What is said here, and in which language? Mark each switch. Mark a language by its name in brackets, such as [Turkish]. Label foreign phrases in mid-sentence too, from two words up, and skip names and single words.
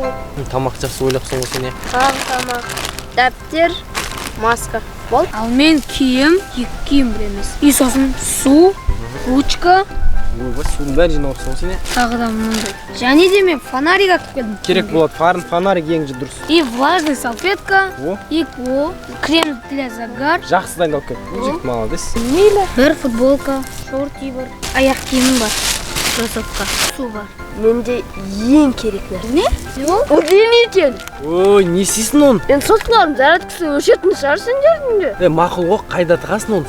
[Kazakh] Тамақ жақсы ойлапсың ғой сен. тағы тамақ, дәптер, маска. Болды. Ал мен киім, екі киім біреміз. И сосын су, ручка, Ойбай, судың бәрін жинап алыпсың ғой сен. тағы да мұндай. Және де мен фонарик алып келдім. Керек болады, фонарик ең дұрыс. [Russian] И влажный салфетка, О, и крем для загар. [Kazakh] жақсы дайындалып кет. Жігіт молодец. Бір футболка, шорти бар, аяқ киімім бар, кроссовка, су бар. Менде ең керек нәрсе. Не? Ол не екен? Ой, не істейсің оны? Мен соткаларым зарядкасы өшетін шығар сендердің де. Мақұл ғой, қайда тығасың оны?